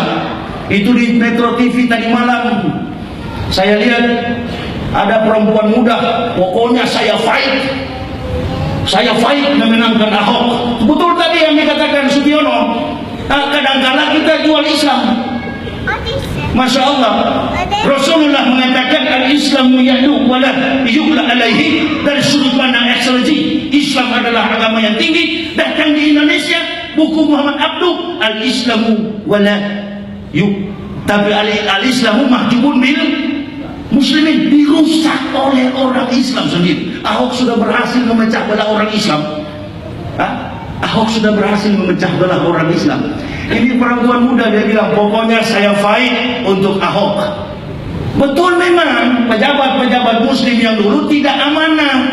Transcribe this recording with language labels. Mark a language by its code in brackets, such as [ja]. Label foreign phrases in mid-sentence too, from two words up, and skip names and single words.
[id] Itu di Metro TV tadi malam saya lihat ada perempuan muda, pokoknya saya fight memenangkan Ahok. Betul tadi yang dikatakan Sugiono. Kadang-kadang kita jual Islam. [ar] ما شاء الله، Rasulullah mengatakan الإسلام يعلو ولا يُعلى عليه. [id] Dari sudut pandang ekselensi, Islam adalah agama yang tinggi. Bahkan di Indonesia, buku Muhammad Abduh, [ar] الإسلام ولا يُعلى, tapi الإسلام محجوب بالمسلمين, [id] dirusak oleh orang Islam sendiri. Ahok sudah berhasil memecah belah orang Islam. Ahok sudah berhasil memecah belah orang Islam. Ini perempuan muda, dia bilang pokoknya saya fight untuk Ahok. Betul, memang pejabat-pejabat muslim yang dulu tidak amanah.